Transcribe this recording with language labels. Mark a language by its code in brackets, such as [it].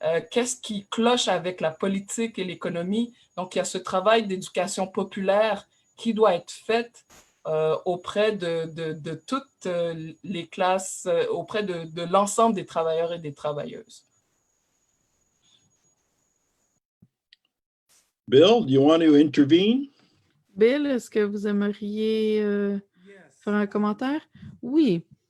[fr] qu'est-ce qui cloche avec la politique et l'économie. Donc, il y a ce travail d'éducation populaire qui doit être fait auprès de toutes les classes, auprès de l'ensemble des travailleurs et des travailleuses. [en] Bill, do you want to intervene? [fr] Bill, est-ce que vous aimeriez faire un commentaire? Oui.